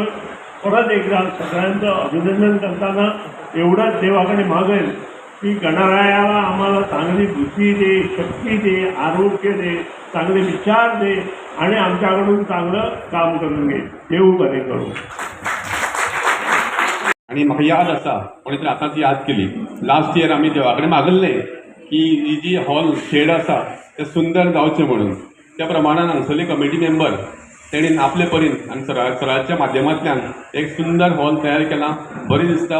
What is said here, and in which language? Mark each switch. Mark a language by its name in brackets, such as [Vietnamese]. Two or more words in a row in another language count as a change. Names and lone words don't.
[Marathi] परत एकदा सगळ्यांचं अभिनंदन करताना एवढंच देवाकडे मागेल की गणरायाला आम्हाला चांगली बुद्धी दे, शक्ती दे, आरोग्य दे, चांगले विचार दे आणि आमच्याकडून चांगलं काम करून घे. [Konkani] देऊ बरे करू. आणि म्हाका याद आसा, कोणी तरी आतांच याद केली, [English] last year [Konkani] आमी देवा कडेन मागल्लें की ही जी [English] hall shed [Konkani] आसा तें सुंदर जावचें म्हणून. त्या प्रमाणान हांगसरले [English] committee member [Konkani] तेणीन आपले परीन आनी सराच्या माध्यमांतल्यान एक सुंदर हॉल तयार केला. बरें दिसता.